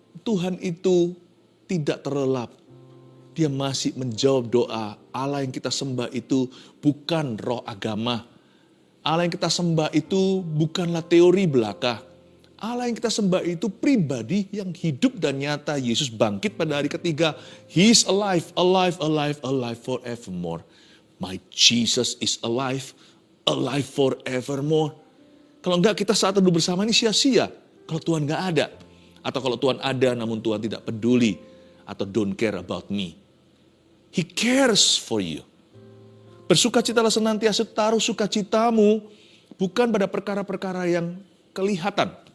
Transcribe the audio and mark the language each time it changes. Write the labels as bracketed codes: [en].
[id] Tuhan itu tidak terlelap. Dia masih menjawab doa. Allah yang kita sembah itu bukan roh agama. Allah yang kita sembah itu bukanlah teori belaka. Allah yang kita sembah itu pribadi yang hidup dan nyata. Yesus bangkit pada hari ketiga. [en] He is alive, alive, alive, alive forevermore. My Jesus is alive, alive forevermore. [id] Kalau enggak, kita saat teduh bersama ini sia-sia. Kalau Tuhan enggak ada. Atau kalau Tuhan ada namun Tuhan tidak peduli. [en] Atau don't care about me. He cares for you. [id] Bersukacitalah senantiasa, taruh sukacitamu bukan pada perkara-perkara yang kelihatan.